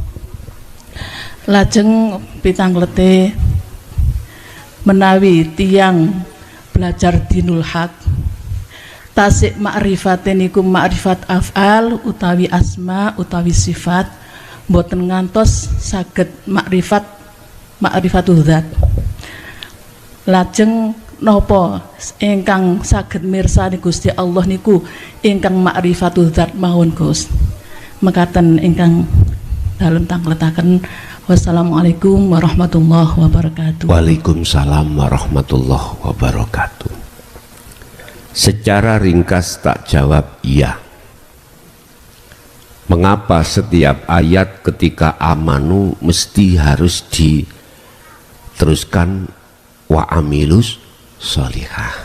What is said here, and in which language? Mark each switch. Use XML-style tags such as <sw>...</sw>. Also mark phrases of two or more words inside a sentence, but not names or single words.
<jv>Lajeng pitanglete menawi tiang belajar</jv> <ar>دين الحق,</ar> <jv>tasik ma'rifate niku</jv> <ar>معرفة الأفعال</ar> <jv>utawi asma utawi sifat, mboten ngantos saged</jv> <ar>معرفة الذات.</ar> <jv>Lajeng napa ingkang saged mirsani Gusti Allah niku ingkang</jv> <ar>معرفة الذات</ar> <jv>mawon Gus. Mekaten ingkang dalem tangletaken.</jv> <ar>والسلام عليكم ورحمة الله وبركاته. وعليكم السلام ورحمة الله وبركاته.</ar> <id>Secara ringkas tak jawab iya. Mengapa setiap ayat ketika amanu mesti harus diteruskan</id> <ar>وعملوا الصالحات?</ar>